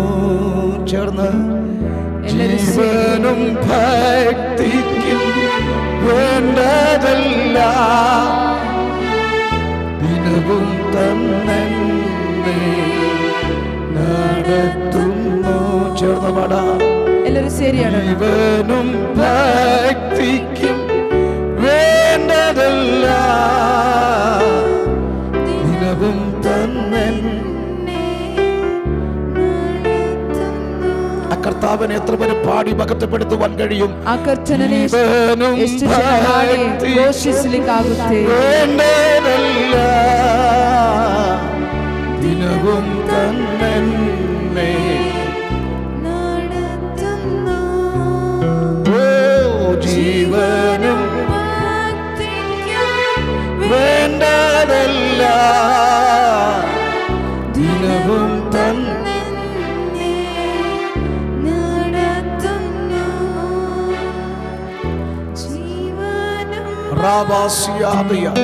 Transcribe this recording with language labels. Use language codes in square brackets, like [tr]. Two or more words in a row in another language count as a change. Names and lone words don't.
[ml] ചേർന്ന് ജീവനും ഭക്തിക്കും വേണ്ടതല്ല ദിനവും തന്നെ നടത്തുന്നു. ചേർന്ന് പാടാം [kn] ಎಲ್ಲರೂ ಸೇರಿ ಹಾಡೋಣ. [ml] ജീവനും ഭക്തിക്കും വേണ്ടതല്ല ദിനവും തന്നെ. ആ കർത്താവിനെ എത്ര പേര് പാടി മഹത്വപ്പെടുത്തുവാൻ കഴിയും? [kn] ಆ ಕರ್ತನನ್ನೇ ಎಷ್ಟು ಜನ ಹಾಡಿ ಘೋಷಿಸಲಿಕ್ಕಾಗುತ್ತೆ? [ml] വേണ്ടതല്ല ദിനവും തന്നെ ജീവനും വേണ്ടതല്ല ദിനവും തന്നെ റാബാസിയാദിയ